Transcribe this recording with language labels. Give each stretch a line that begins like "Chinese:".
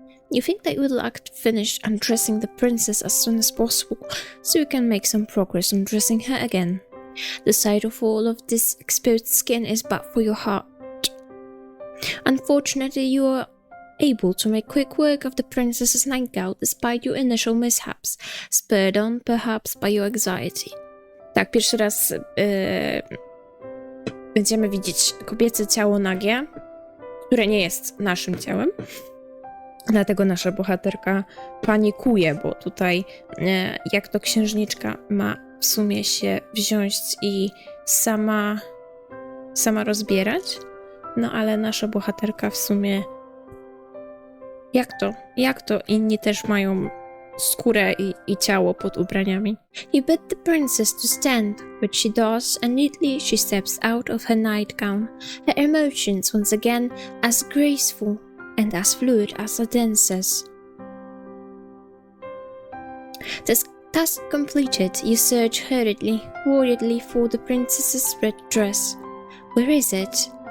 English: You think that you would like to finish undressing the princess as soon as possible, so you can make some progress on dressing her again. The sight of all of this exposed skin is bad for your heart. Unfortunately, you are able to make quick work of the princess's nightgown despite your initial mishaps, spurred on perhaps by your anxiety.
Polish: Tak, pierwszy raz będziemy widzieć kobiece ciało nagie, które nie jest naszym ciałem. Dlatego nasza bohaterka panikuje, bo tutaj jak to księżniczka ma w sumie się wziąć i sama rozbierać, no ale nasza bohaterka w sumie jak to inni też mają skórę i ciało pod ubraniami.
English: You bid the princess to stand, which she does, and neatly she steps out of her nightgown, her emotions once again as graceful and as fluid as a dancer's. This task completed, you search hurriedly, worriedly for the princess's red dress. Where is it?